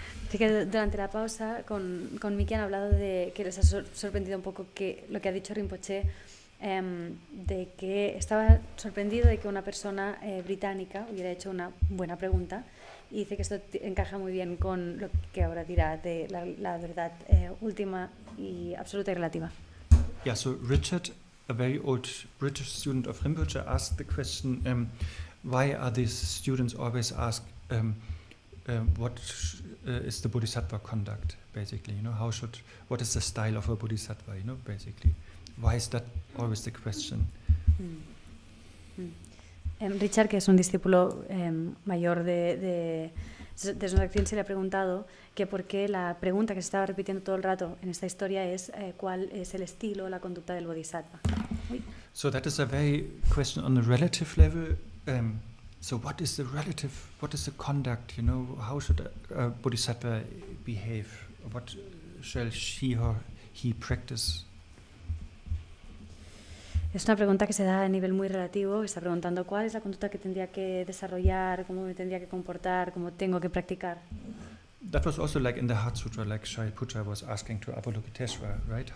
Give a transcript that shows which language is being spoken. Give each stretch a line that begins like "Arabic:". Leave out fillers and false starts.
Spanish: Que durante la pausa con Miki han hablado de que les ha sorprendido un poco que lo que ha dicho Rinpoche, de que estaba sorprendido de que una persona británica hubiera hecho una buena pregunta, y dice que esto encaja muy bien con lo que ahora dirá de la verdad última y absoluta y relativa.
English: Yeah, so Richard, a very old British student of Rinpoche, asked the question, why are these students always asked what is the Bodhisattva conduct, basically, what is the style of a Bodhisattva, basically. Why is that always the question?
Spanish: Richard, que es un discípulo mayor de Dzongsar Khyentse, le ha preguntado que por qué la pregunta que se estaba repitiendo todo el rato en esta historia es cuál es el estilo, la conducta del Bodhisattva.
English: So that is a very question on the relative level. So what is the relative, what is the conduct, how should a Bodhisattva behave? What shall she or he practice?
Spanish: Es una pregunta que se da a nivel muy relativo, está preguntando cuál es la conducta que tendría que desarrollar, cómo me tendría que comportar, cómo tengo que practicar.
English: That was also like in the Heart Sutra, like Shariputra was asking to Avalokiteshvara, right?